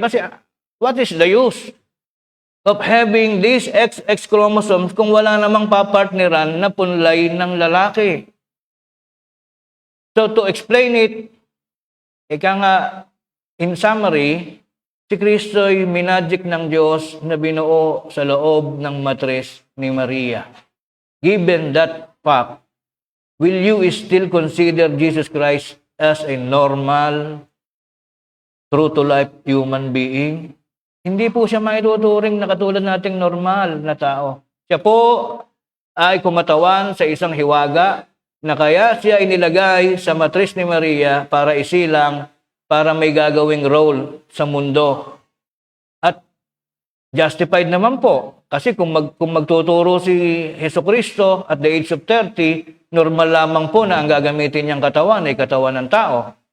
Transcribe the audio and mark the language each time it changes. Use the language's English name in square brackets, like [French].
[Filipino] Kasi [English] what is the use of having these XX chromosomes [Filipino] kung wala namang papartneran na punlay ng lalaki? So [English] to explain it, [Filipino] ika nga, [English] in summary, [Filipino] si Kristo ay minagic ng Diyos na binuo sa loob ng matris ni Maria. [English] Given that fact, will you still consider Jesus Christ as a normal, true-to-life human being? [Filipino] Hindi po siya maituturing na katulad nating normal na tao. Siya po ay kumatawan sa isang hiwaga na kaya siya inilagay sa matris ni Maria para isilang, para may gagawing role sa mundo. At justified naman po. Kasi kung magtuturo si Jesucristo [English] at the age of 30, [Filipino] normal lamang po na ang gagamitin niyang katawan ay katawan ng tao.